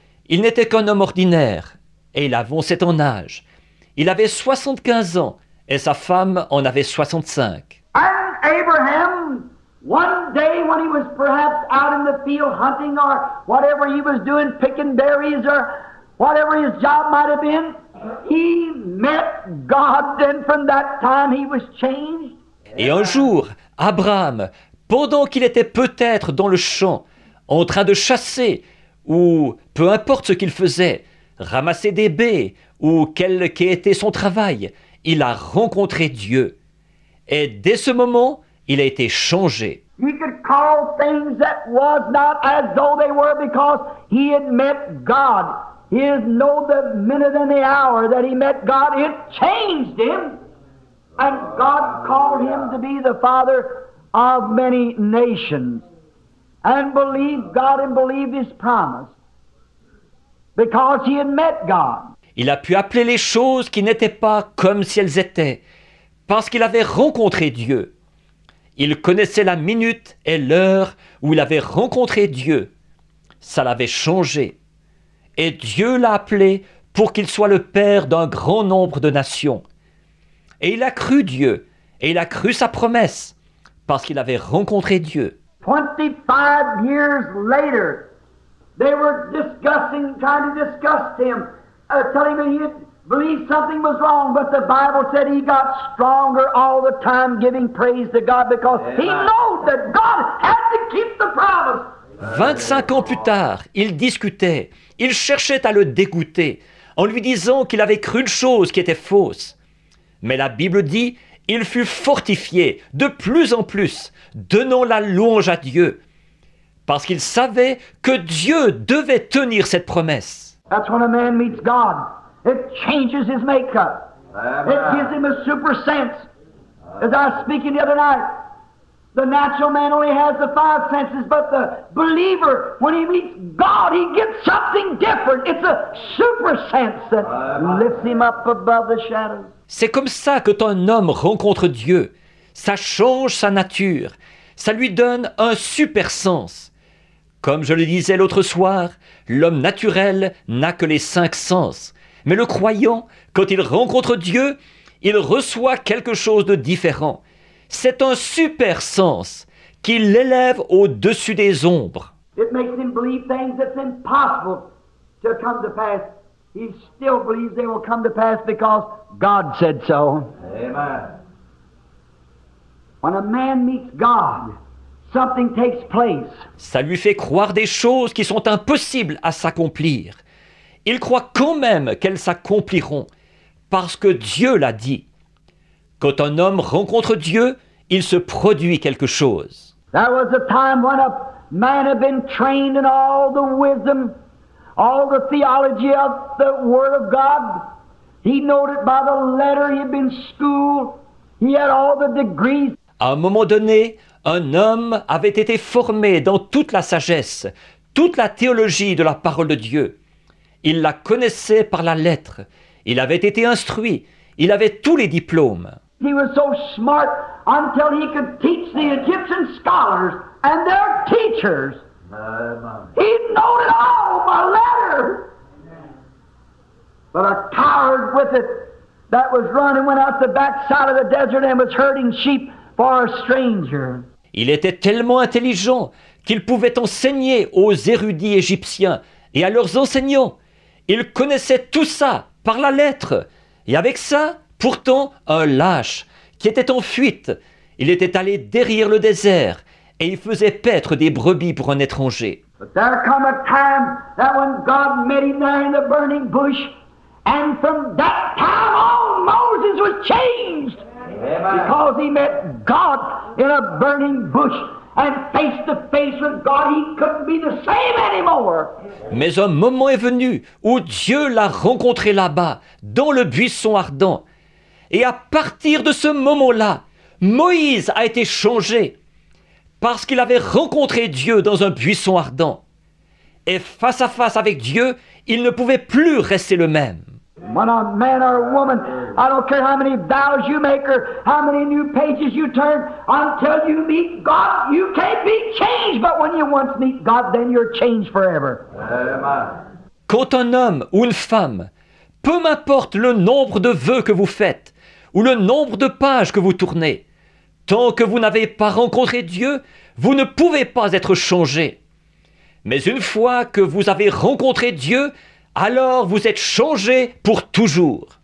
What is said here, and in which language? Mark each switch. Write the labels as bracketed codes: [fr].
[fr] Il n'était qu'un homme ordinaire, et il avançait en âge. Il avait 75 ans, et sa femme en avait 65. [en] And Abraham, one day when he was perhaps out in the field hunting or whatever he was doing, picking berries or whatever his job might have been, he met God, and from that time he was changed. [fr] Et un jour, Abraham, pendant qu'il était peut-être dans le champ, en train de chasser, ou peu importe ce qu'il faisait, ramasser des baies, ou quel qu'était son travail, il a rencontré Dieu. Et dès ce moment, il a été changé. [en] He could call things that was not as though they were because he had met God. He didn't know the minute and the hour that he met God. It changed him. And God called him to be the father of many nations. And believed God and believed His promise. Because he had met God. [fr] Il a pu appeler les choses qui n'étaient pas comme si elles étaient, parce qu'il avait rencontré Dieu. Il connaissait la minute et l'heure où il avait rencontré Dieu. Ça l'avait changé. Et Dieu l'a appelé pour qu'il soit le père d'un grand nombre de nations. Et il a cru Dieu, et il a cru sa promesse, parce qu'il avait rencontré Dieu. [en] 25 years later, they were trying to discuss him, telling him he believed something was wrong, but the Bible said he got stronger all the time, giving praise to God because he knew that God had to keep the promise. [fr] 25 ans plus tard, ils discutaient, ils cherchaient à le dégoûter, en lui disant qu'il avait cru une chose qui était fausse. Mais la Bible dit, il fut fortifié de plus en plus, donnant la louange à Dieu, parce qu'il savait que Dieu devait tenir cette promesse. [en] That's when a man meets God. It changes his makeup. It gives him a super sense. As I was speaking the other night, the natural man only has the 5 senses, but the believer, when he meets God, he gets something different. It's a super sense that lifts him up above the shadows. [fr] C'est comme ça que quand un homme rencontre Dieu. Ça change sa nature. Ça lui donne un super sens. Comme je le disais l'autre soir, l'homme naturel n'a que les 5 sens. Mais le croyant, quand il rencontre Dieu, il reçoit quelque chose de différent. C'est un super sens qui l'élève au-dessus des ombres. [en] It makes him believe things that's impossible to come to pass. He still believes they will come to pass because God said so. Amen. When a man meets God, something takes place. [fr] Ça lui fait croire des choses qui sont impossibles à s'accomplir. Il croit quand même qu'elles s'accompliront, parce que Dieu l'a dit. Quand un homme rencontre Dieu, il se produit quelque chose. [en] There was a time when a man had been trained in all the wisdom, all the theology of the Word of God. He knowed it by the letter. He had been schooled. He had all the degrees. [fr] À un moment donné, un homme avait été formé dans toute la sagesse, toute la théologie de la parole de Dieu. Il la connaissait par la lettre. Il avait été instruit. Il avait tous les diplômes. [en] He was so smart until he could teach the Egyptian scholars and their teachers. He knowed it all by letter. But a coward with it that was running went out the backside of the desert and was herding sheep for a stranger. [fr] Il était tellement intelligent qu'il pouvait enseigner aux érudits égyptiens et à leurs enseignants. Il connaissait tout ça par la lettre. Et avec ça, pourtant, un lâche qui était en fuite. Il était allé derrière le désert et il faisait paître des brebis pour un étranger. [en] But there come a time that when God met him there in the burning bush, and from that time on, Moses was changed. Because he met God in a burning bush and face to face with God, he couldn't be the same anymore. [fr] Mais un moment est venu où Dieu l'a rencontré là-bas, dans le buisson ardent. Et à partir de ce moment-là, Moïse a été changé parce qu'il avait rencontré Dieu dans un buisson ardent. Et face à face avec Dieu, il ne pouvait plus rester le même. [en] When a man or a woman, I don't care how many vows you make or how many new pages you turn, until you meet God, you can't be changed. But when you once meet God, then you're changed forever. [fr] Quand un homme ou une femme, peu m'importe le nombre de vœux que vous faites ou le nombre de pages que vous tournez, tant que vous n'avez pas rencontré Dieu, vous ne pouvez pas être changé. Mais une fois que vous avez rencontré Dieu, alors vous êtes changé pour toujours.